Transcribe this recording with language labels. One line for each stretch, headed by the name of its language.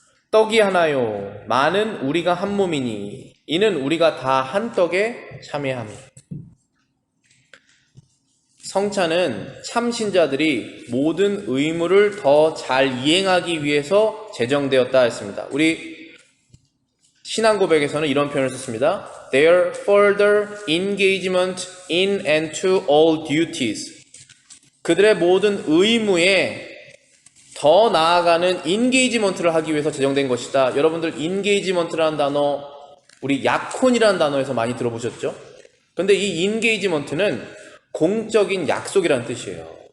Korean: 떡이 하나요 많은 우리가 한 몸이니 이는 우리가 다 한 떡에 참여함이라. 성찬은 참신자들이 모든 의무를 더 잘 이행하기 위해서 제정되었다 했습니다. 우리 신앙 고백에서는 이런 표현을 썼습니다.
English: Their further engagement in and to all duties.
Korean: 그들의 모든 의무에 더 나아가는 인게이지먼트를 하기 위해서 제정된 것이다. 여러분들 인게이지먼트라는 단어 우리 약혼이라는 단어에서 많이 들어보셨죠? 근데 이 인게이지먼트는 공적인 약속이라는 뜻이에요.